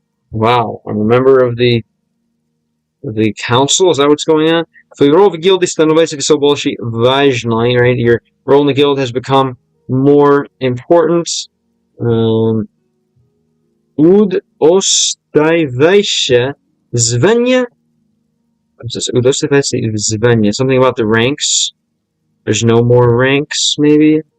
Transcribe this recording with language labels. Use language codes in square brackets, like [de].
[en] Wow, I'm a member of the council. Is that what's going on? [ru] Твой роль в гильдии становится все больше важной, [en] right? Your role in the guild has become more important. [ru] Удостаивайся звания. Удостаивайся звания. [en] Something about the ranks. There's no more ranks, maybe?